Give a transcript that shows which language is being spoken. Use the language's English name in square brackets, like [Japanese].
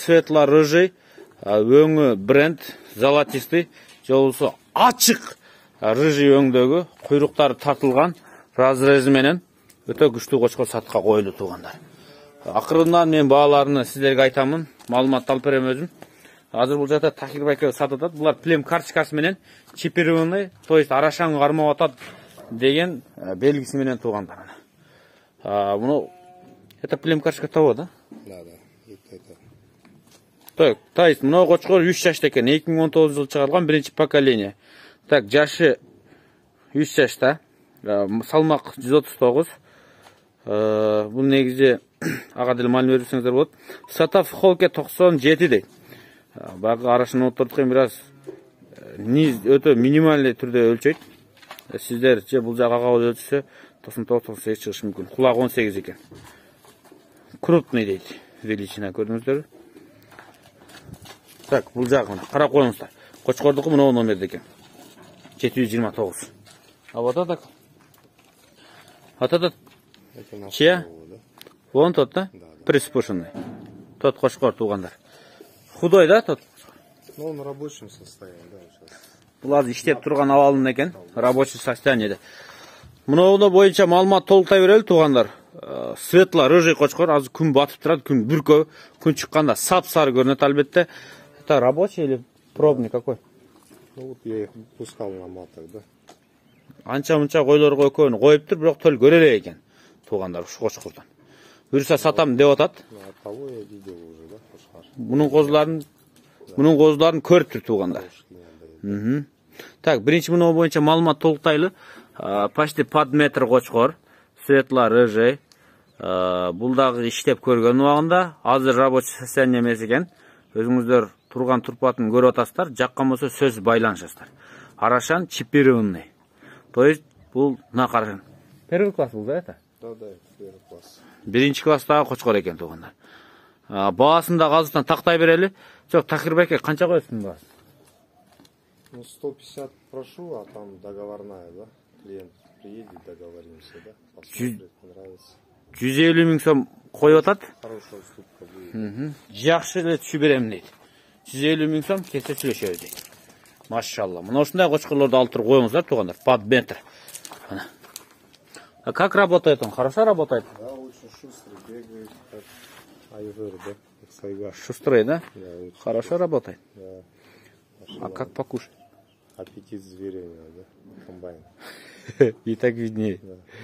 [Kyrgyz] Светло-рыжий, өңү бренд, золотистый, жолусу ачык рыжий өңдөгү, куйруктары тартылган, разрези менен өтө күчтүү кочкор сатыкка коюлду туугандар. Акырындан мен бааларыны сиздерге айтамын, маалымат алып берем өзүм. Азыр бул жакта Такир байке сатып атат. Булар плем карточкасы менен чипированный, то есть Арашан кармап атат деген белгиси менен туугандар. [Russian] Муну это плем карточка того, да? Да. [Kyrgyz] Так, то есть мына кочкор 3 жашта экен, 2019 жылы чыгарылган биринчи поколение. Так, жашы 3 жашта. Салмак 139. Бул негизи ага деле маалымат берсеңиздер болот. Сатав холке 97 дейт. Багы Арашан отурдук бир аз низ өтө минималдуу түрдө өлчөйт. Сиздер же бул жагага өлчөсө 99-98 чыгышы мүмкүн. Кулак 18 экен. Крупный дейт. Величина көрдүңүздөр. Так, бул жагын карап коюңуздар. Кочкордуку мына номерде экен. [Russian] 729. А вот это? Вот этот? Чья? Вон тот, да? Приспушенный. Тот [Kyrgyz] кочкор туугандар. [Russian] Худой, да, тот? Ну, он в рабочем состоянии, да, сейчас. [Kyrgyz] Булар иштеп турган абалында экен, рабочий состояниеде. Муну боюнча маалымат толуктай берели туугандар. Светло-рыжий кочкор, азыр күн батып турат, күн бүркө, күн чыкканда сап-сары көрүнөт албетте. [Russian] Это рабочий или пробный какой? Ну, вот я их пускал на маток, да. [Kyrgyz] Анча-мынча койлорго экөөнү коюптур, бирок төл көрө элек экен туугандар ушу кочкордон. Буюрса сатам деп атат. [Russian] От того я видел уже, да, кошкар. [Kyrgyz] Мунун козуларын көрүптүр туугандар. Так, биринчи муну боюнча маалымат толуктайлы. [Russian] Почти под метр [Kyrgyz] кочкор, светло-рыжий. Бул дагы иштеп көргөн убагында, азыр рабочий состояние эмес экен. Өзүңүздөр турган турпатын көрүп атасыздар, жаккан болсо сөз байланышасыздар. Арашан чипированный. То есть бул мына карашан. [Russian] Первый класс бул да это? Да, первый класс. [Kyrgyz] Биринчи класстагы кочкор экен туугандар. Баасын да азыртан тактай берели. Жок, Такир байке канча коесуң баасын? [Russian] Ну, 150 прошу, а там договорная, да? Клиент приедет, договоримся, да? Посмотрит, понравится. [Kyrgyz] 150 миң сом коюп атат. [Russian] Хорошая уступка будет. [Kyrgyz] Жакшы эле түшүп берем дейт. 150 миң сом кесе сүйлөшөбүз дейт. Машалла. Мына ушундай кочкорлорду алып туруп коюңуздар туугандар. [Russian] Под метр. А как работает он? Хорошо работает? Да, очень шустрый, бегает, как айвыр, да? Как сайга. Шустрый, да? Да, Хорошо работает. да. А как покушать? Аппетит зверя, да? Комбайн. И так виднее. Да.